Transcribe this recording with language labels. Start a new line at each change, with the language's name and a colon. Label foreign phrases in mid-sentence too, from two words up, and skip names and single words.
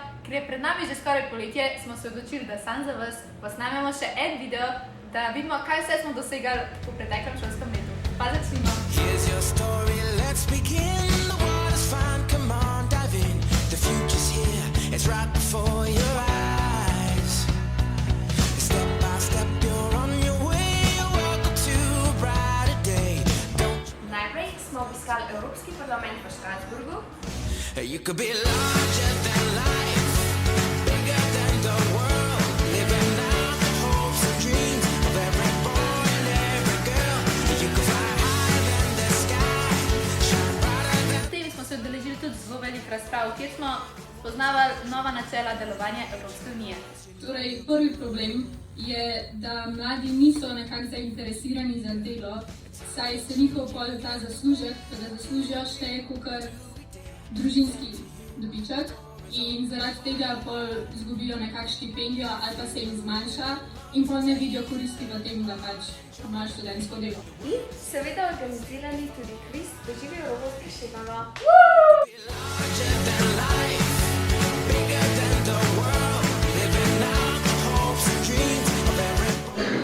Slovenian: ker je pred nami že skoraj poletje, smo se odločili, da sam za vas posnamemo še en video, da vidimo, kaj vse smo dosegali v preteklem šolskem letu. Pa začnimo!
English: Here's your story, let's begin. The water's fine, come on, dive in. The future's here, it's right before your eyes. Step by step, you're on your way. Welcome to a brighter day.
Slovenian: Najprej smo obiskali Evropski parlament v Strasburgu.
English: You could be larger than life, bigger than the world, living out the hopes and dreams of every boy and every girl. You could fly higher than the sky, shine brighter than...
Slovenian: V tem smo se udeležili tudi zelo velik razprav, kjer smo poznavali nova načela delovanja Evropske unije. Torej, prvi problem je, da mladi niso nekako zainteresirani za delo, saj se njihov pol ta zaslužek, da zaslužijo, šteje kakor družinski dobiček in zaradi tega pol izgubijo nekak štipendijo ali pa se jim zmanjša in pol ne vidijo koristi v tem, da pač imajo študentsko delo. In seveda organizirani tudi kviz Doživi Evropo spraševamo.
English: Larger than life, bigger than the world, living out the hopes and dreams of every boy.